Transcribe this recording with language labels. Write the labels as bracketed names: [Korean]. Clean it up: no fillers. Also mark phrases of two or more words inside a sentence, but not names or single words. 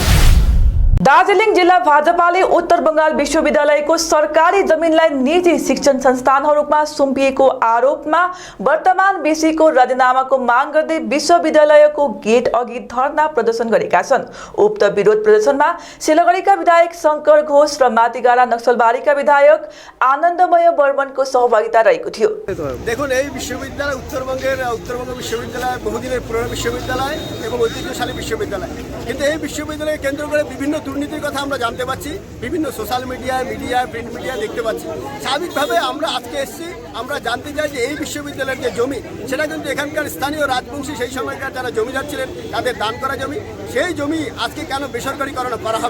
[Nepali] दार्जिलिङ जिल्ला भाजपाले उत्तर बंगाल विश्वविद्यालयको सरकारी जमिनलाई निजी शिक्षण संस्थानहरूमा सुम्पिएको आरोपमा वर्तमान वीसीको राजीनामाको माग गर्दै विश्वविद्यालयको गेट अघि धरना प्रदर्शन गरेका छन्। उक्त विरोध प्रदर्शनमा सिलगढीका विधायक शंकर घोष र मातिगाडा नक्सलबारीका विधायक आनन्दमय बर्मनको सहभागिता रहेको थियो। [Bangla] দেখুন, এই বিশ্ববিদ্যালয় উত্তরবঙ্গ বিশ্ববিদ্যালয় বহুদিনের পুরনো বিশ্ববিদ্যালয় এবং ঐতিহ্যশালী বিশ্ববিদ্যালয়, কিন্তু এই বিশ্ববিদ্যালয়কে কেন্দ্র করে বিভিন্ন দুর্নীতির কথা আমরা জানতে পাচ্ছি, বিভিন্ন [English] social media print media [Bangla] দেখতে পাচ্ছি। স্বাভাবিকভাবে আমরা আজকে এসেছি, আমরা জানতে চাই যে এই বিশ্ববিদ্যালয়ের যে জমি সেটা কিন্তু এখানকার স্থানীয় রাজবংশী সেই সময়কার যারা জমিদার ছিলেন তাদের দান করা জমি, সেই জমি আজকে কেন বেসরকারীকরণ করা হবে।